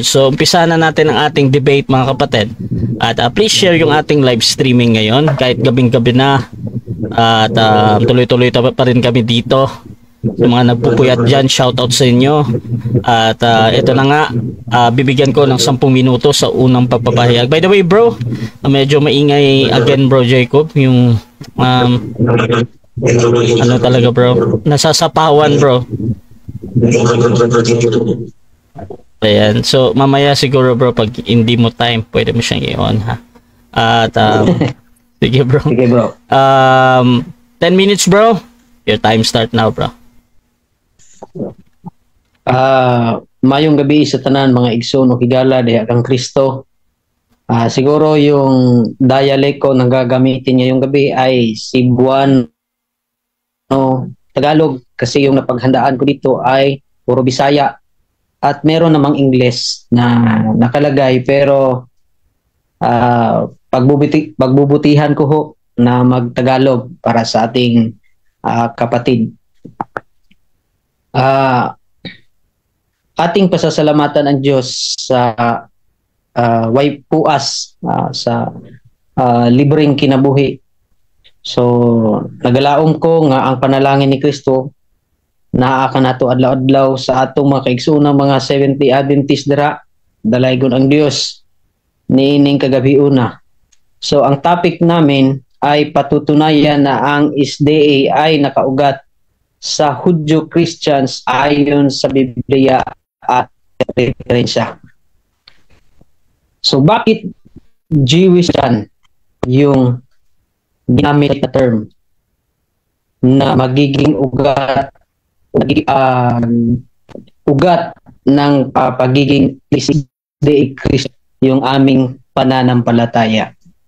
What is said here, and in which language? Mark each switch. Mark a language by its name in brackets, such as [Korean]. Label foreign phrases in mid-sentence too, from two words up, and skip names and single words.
[Filipino] So umpisa na natin ang ating debate, mga kapatid. At please share yung ating [English] live streaming [Filipino] ngayon kahit gabing-gabi na. At tuloy-tuloy pa rin kami dito. Sa mga nagpupuyat dyan, shoutout sa inyo. At ito na nga, bibigyan ko ng 10 minuto sa unang pagpapahayag. [English] By the way, bro, [Filipino] medyo maingay again, bro Jacob, yung ano talaga, bro, nasasapawan, bro. Ayan, so mamaya siguro, bro, pag hindi mo time, pwede mo siyang i-on, ha. At sige, bro. Sige, bro. [English] 10 minutes, bro. Your time start now, bro. [Cebuano] Mayong gabi sa tanan, mga igsoon o higala diha kang Kristo. [Filipino] Siguro yung dialect ko nang gagamitin ngayong gabi ay Cebuano, Tagalog, kasi yung napaghandaan ko dito ay puro Bisaya at meron namang English na nakalagay, pero pagbubutihan ko ho na magtagalog para sa ating kapatid. Ating pasasalamatan ang Diyos [Cebuano] sa way puas sa libreng kinabuhi. So nagalaom ko nga ang panalangin ni Kristo naa ka nato adlaw-adlaw sa atong mga kaigsoonang mga Seventh-day Adventist dira, dalaygon ang Dios niining kagabi una. [Filipino] So ang topic namin ay patutunayan na ang SDA ay nakaugat sa Hudyo Christians ayon sa Biblia at referensya. So bakit Jewish yan yung ginamit na term na magiging ugat ng pagiging Christ yung aming pananampalataya?